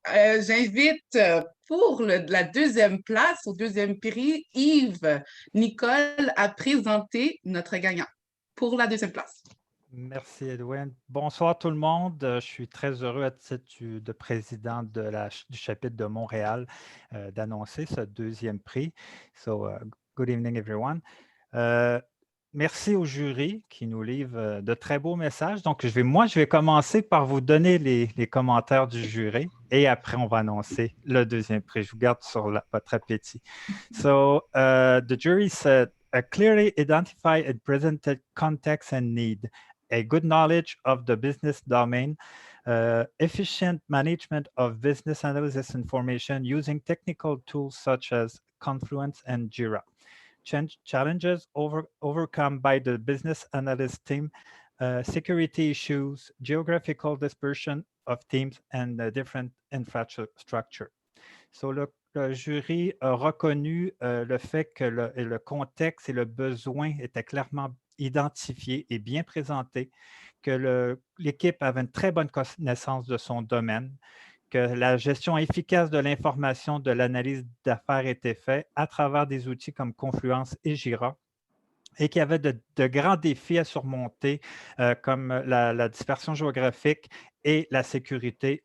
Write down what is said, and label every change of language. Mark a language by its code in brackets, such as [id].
[fr] J'invite pour la 2e place, au 2e prix, Yves Nicole à présenter notre gagnant pour la 2e place. Merci, Edwin. Bonsoir tout le monde. Je suis très heureux à titre de président du chapitre de Montréal d'annoncer ce 2e prix. [en] So, good evening, everyone. [fr] Merci au jury qui nous livre de très beaux messages. Donc, je vais commencer par vous donner les commentaires du jury et après, on va annoncer le 2e prix. Je vous garde sur votre appétit. [en] So, the jury said, clearly identify and presented context and need. A good knowledge of the business domain, efficient management of business analysis information using technical tools such as Confluence and Jira. Challenges overcome by the business analyst team, security issues, geographical dispersion of teams, and different infrastructure. [fr] So, le jury a reconnu le fait que le contexte et le besoin étaient clairement identifié et bien présenté, que l'équipe avait une très bonne connaissance de son domaine, que la gestion efficace de l'information de l'analyse d'affaires était faite à travers des outils comme Confluence et Jira, et qu'il y avait de grands défis à surmonter, comme la dispersion géographique et la sécurité.